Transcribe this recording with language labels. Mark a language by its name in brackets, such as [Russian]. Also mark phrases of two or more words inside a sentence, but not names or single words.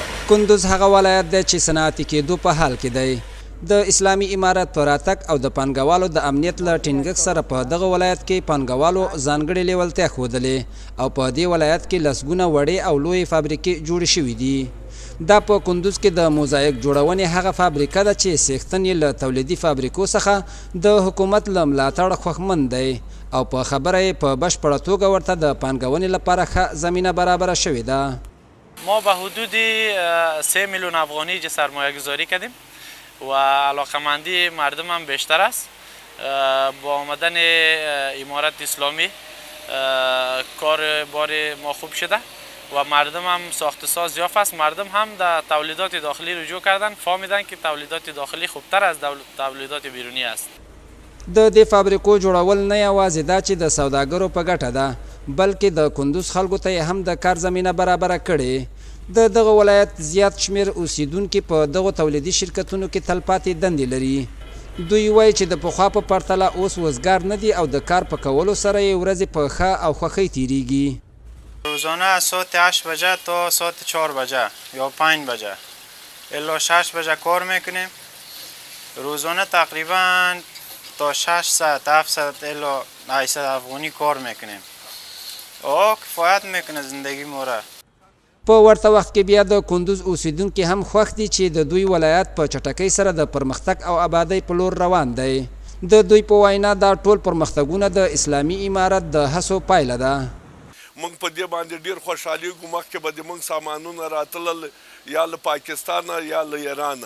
[Pashto] کندوز هغه ولایت دی چې صنعتي کېدو په حال کې دی. د اسلامي امارت په راتګ او د پانګوالو د امنیت له ټینګښت سره په دغه ولایت کې پانګوالو ځانګړې لیوالتیا ښودلې او په دې ولایت کې لسګونه وړې او لویې فابریکې جوړې شوي دي. دا په کندوز کې د موزاییک جوړونې هغه فابریکه ده چې څښتن یې له تولیدي فابریکو څخه د حکومت له ملاتړه خوښمن دی او په خبره یې په بشپړه توګه ورته د پانګونې لپاره ښه زمینه برابره شوې ده. [Persian] ما به حدود 3 میلیون افغانی سرمایه گذاری کردیم و علاقمندی مردم هم بیشتر است. با آمدن امارت اسلامی کار بار ما خوب شده و مردم هم ساخت ساز یافت است. مردم هم در تولیدات داخلی رجوع کردن، فهمیدن که تولیدات داخلی خوبتر از تولیدات بیرونی است. [Pashto] د دې فابریکو جوړول نه یوازې دا چې د سوداګرو په ګټه ده بلکې د کندوز خلکو ته یې هم د کار زمینه برابره کړې. د دغه ولایت زیات شمیر اوسیدونکي په دغو تولیدي شرکتونو کې تلپاتې دندې لري. دوی وایي چې د پخوا په پرتله اوس وزګار نه دي او د کار په کولو سره یې ورځې په ښه او خوښۍ تیریږي. [Persian] روزانه از ساعت 8 بجه تا ساعت 4 بجه یا 5 بجه الا 6 بجه کار میکنیم. روزانه تقریبا تا 600 700 الا 800 افغانی کار میکنیم. کفایت میکنه زندگی ما را. [Pashto] په ورته وخت کې بیا د کندوز اوسیدونکي هم خوښ دي چې د دوی ولایت په چټکۍ سره د پرمختګ او آبادۍ په لور روان دی. د دوی په وینا دا ټول پرمختګونه د اسلامي امارت د هڅو پایله ده. موږ په دې باندې ډېر خوشحالېږو. مخکې به د موږ سامانونه راتلل یا له پاکستانه یا له ایرانه.